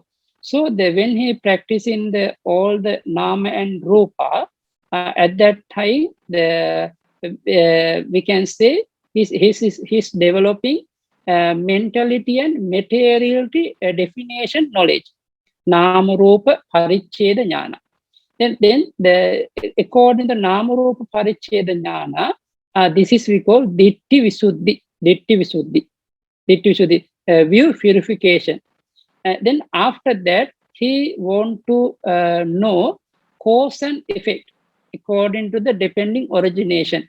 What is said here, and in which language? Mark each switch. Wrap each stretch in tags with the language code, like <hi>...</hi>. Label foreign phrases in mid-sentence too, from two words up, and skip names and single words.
<en>So when he practicing all the</en> <pi>nama and rupa,</pi> <en>at that time we can say he's developing mentality and materiality definition knowledge.</en> <pi>Nama rupa paricheda jnana.</pi> <en>Then according to</en> <pi>Nama Rupa Paricheda Jnana,</pi> <en>this is we call</en> <pi>Ditti Visuddhi.</pi> <en>View purification. Then after that, he want to know cause and effect according to the depending origination.</en>